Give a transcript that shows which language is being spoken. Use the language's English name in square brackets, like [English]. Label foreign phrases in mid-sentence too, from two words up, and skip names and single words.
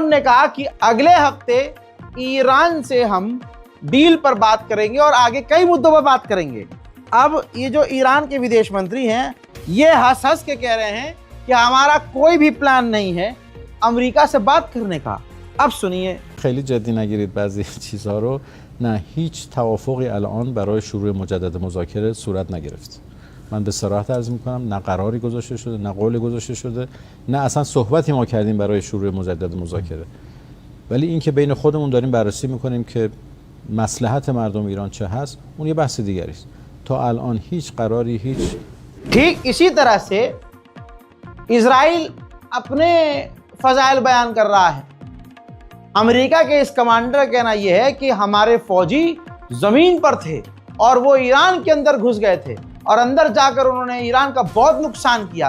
[Hindi] ट्रंप ने कहा कि अगले हफ्ते ईरान से हम डील पर बात करेंगे और आगे कई मुद्दों पर बात करेंगे। अब ये जो ईरान के विदेश मंत्री हैं, ये हंस हंस के कह रहे हैं कि हमारा कोई भी प्लान नहीं है अमेरिका से बात करने का। अब सुनिए। [Persian] خیلی جدی نگیرید بعضی چیزها رو. نه هیچ توافقی الان برای شروع مجدد مذاکره صورت نگرفت. من به صراحت عرض میکنم نه قراری گذاشته شده، نه قولی گذاشته شده، نه اصلا صحبتی ما کردیم برای شروع مجدد مذاکره. ولی اینکه بین خودمون داریم بررسی میکنیم که مصلحت مردم ایران چه هست، اون یه بحث دیگری است. تا الان هیچ قراری هیچ [Hindi] ठीक इसी तरह से इजराइल अपने फजाइल बयान कर रहा है। अमेरिका के इस कमांडर का कहना यह है कि हमारे फौजी जमीन पर थे और वो ईरान के अंदर घुस गए थे और अंदर जाकर उन्होंने ईरान का बहुत नुकसान किया।